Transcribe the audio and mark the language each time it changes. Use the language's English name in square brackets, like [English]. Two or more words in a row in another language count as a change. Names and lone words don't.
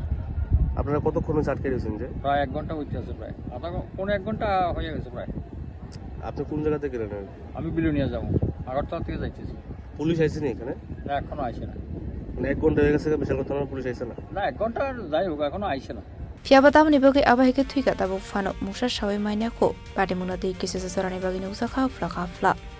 [Bangla] আপনারা কতক্ষণ আটকে রয়েছেন যে প্রায় 1 ঘন্টা হইতে আছে প্রায় পৌনে 1 ঘন্টা হয়ে গেছে প্রায়। আপনি কোন জায়গাতে গেলেন আমি বিলোনিয়া যাবো আগরতলা থেকে যাইতেছি। পুলিশ আইসে নি এখানে না এখনো আইসে না মানে 1 ঘন্টা হয়ে গেছে বিশালগড় থানার পুলিশ আইসে না 1 ঘন্টা যাই হোক এখনো আইসে না। [Kok Borok] Phiyaba Tamoni Bagwi haikhe Thwikha Tabuk fano Mungsa Sawi Manya Patimung nati kisasa Jora ni Bagwi Mungsa khafla.